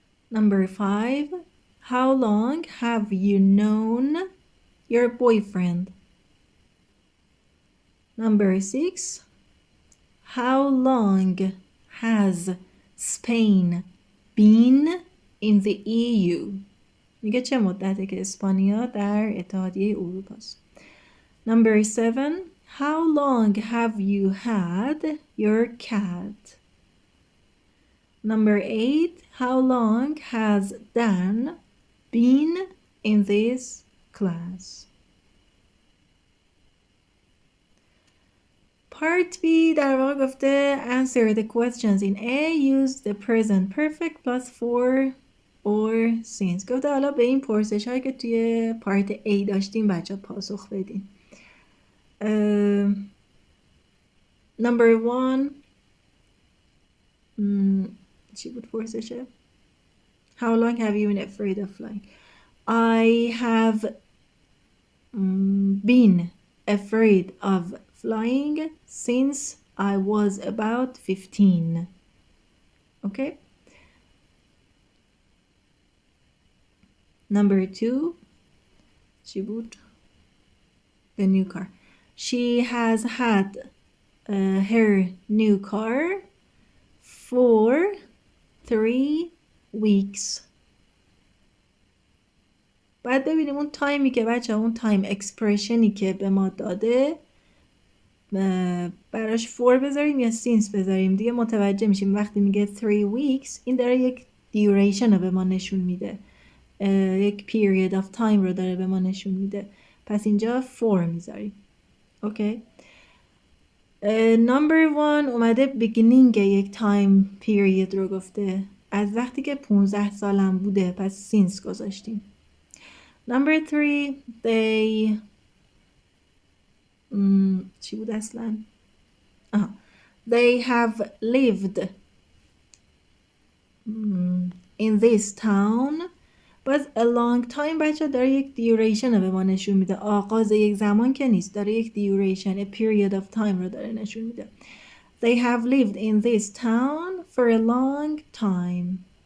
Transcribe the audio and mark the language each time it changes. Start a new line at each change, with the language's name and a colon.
English: Number 5. How long have you known your boyfriend? Number 6. How long has Spain been in the EU?
Persian: میگه چه مدته که اسپانیا در اتحادیه اروپا است.
English: Number 7. How long have you had your cat? Number 8. How long has Dan been in this class? Part B
Persian: در واقع گفته
English: answer the questions in A. Use the present perfect plus for or since.
Persian: گفته حالا به این پرسش هایی که توی پارت A داشتیم بچه پاسخ بدین.
English: Number 1
Persian: چی بود پرسشه؟
English: How long have you been afraid of flying? I have been afraid of flying since I was about 15. Okay. Number 2
Persian: چی بود؟
English: The new car. She has had her new car for 3 weeks.
Persian: بعد ببینیم اون تایمی که بچه اون تایم اکسپرشنی که به ما داده براش for بذاریم یا since بذاریم. دیگه متوجه میشیم وقتی میگه 3 weeks این داره یک duration رو به ما نشون میده، یک period of time رو داره به ما نشون میده. پس اینجا for میذاریم. اوکی. Number 1 اومده beginning یک time period رو گفته از وقتی که 15 سالم بوده، پس since گذاشتیم.
English: Number 3 they
Persian: چی بود اصلا؟
English: They have lived in this town but a long time.
Persian: بچه داره یک duration رو به ما نشون میده، آغاز یک زمان که نیست، داره یک duration a period of time رو داره نشون میده.
English: They have lived in this town for a long time.